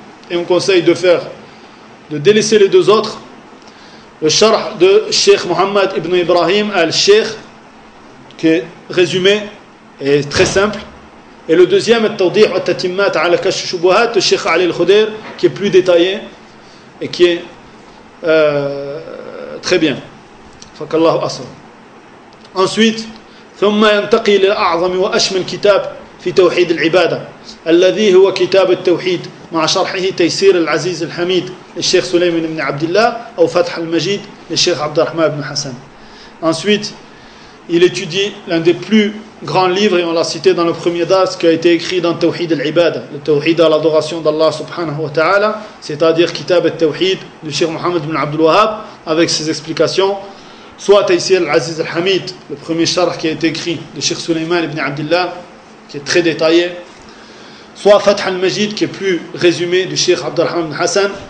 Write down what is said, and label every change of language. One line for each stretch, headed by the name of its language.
French: Et on conseille de délaisser les deux autres. Le Sharh de Sheikh Mohammed ibn Ibrahim al-Sheikh, qui est résumé et très simple. Et le deuxième, le Tawdih wa Tatimmat ala Kashf al-Shubuhat, le Sheikh Ali al-Khudair, qui est plus détaillé et qui est très bien. Fakallahu asr.
Arabic: Ensuite, ثم ينتقي الى اعظم واشمل كتاب في توحيد العباده الذي هو كتاب التوحيد مع شرحه تيسير العزيز الحميد للشيخ سليمان بن عبد الله او فتح المجيد للشيخ عبد الرحمن بن حسن.
French: Ensuite, il étudie l'un des plus grand livre, et on l'a cité dans le premier dars, qui a été écrit dans Tawhid al-Ibad, le Tawhid à l'adoration d'Allah subhanahu wa ta'ala, c'est-à-dire Kitab al-Tawhid du Cheikh Mohammed ibn Abdul Wahhab, avec ses explications, soit Taysir al-Aziz al-Hamid, le premier charh qui a été écrit de Cheikh Sulaiman ibn Abdullah, qui est très détaillé, soit Fath al-Majid, qui est plus résumé du Cheikh Abdurrahman ibn Hassan.